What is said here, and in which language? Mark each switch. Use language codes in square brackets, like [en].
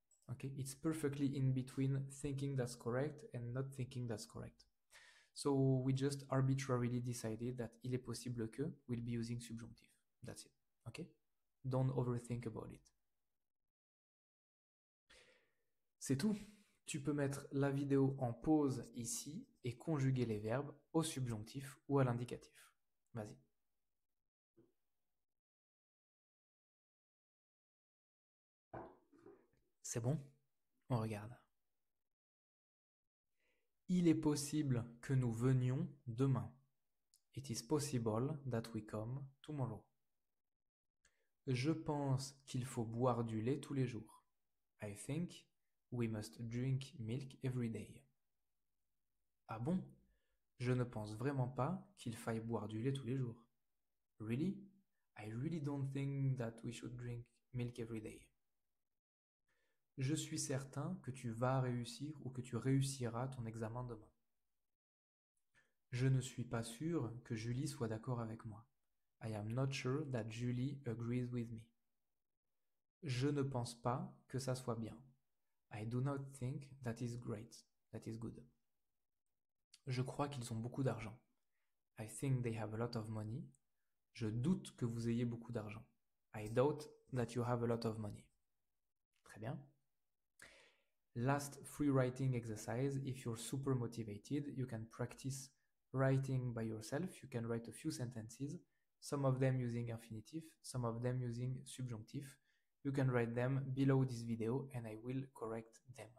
[en] Okay, it's perfectly in between thinking that's correct and not thinking that's correct. So we just arbitrarily decided that [fr] il est possible que [en] will be using subjunctive. That's it. Okay? Don't overthink about it. [fr] C'est tout. Tu peux mettre la vidéo en pause ici et conjuguer les verbes au subjonctif ou à l'indicatif. Vas-y. C'est bon? On regarde. Il est possible que nous venions demain. [en] It is possible that we come tomorrow. [fr] Je pense qu'il faut boire du lait tous les jours. [en] I think we must drink milk every day. [fr] Ah bon? Je ne pense vraiment pas qu'il faille boire du lait tous les jours. [en] Really? I really don't think that we should drink milk every day. [fr] Je suis certain que tu vas réussir ou que tu réussiras ton examen demain. Je ne suis pas sûr que Julie soit d'accord avec moi. [en] I am not sure that Julie agrees with me. [fr] Je ne pense pas que ça soit bien. [en] I do not think that is great. That is good. [fr] Je crois qu'ils ont beaucoup d'argent. [en] I think they have a lot of money. [fr] Je doute que vous ayez beaucoup d'argent. [en] I doubt that you have a lot of money. [fr] Très bien. [en] Last free writing exercise. If you're super motivated, you can practice writing by yourself. You can write a few sentences, some of them using infinitive, some of them using subjunctive. You can write them below this video and I will correct them.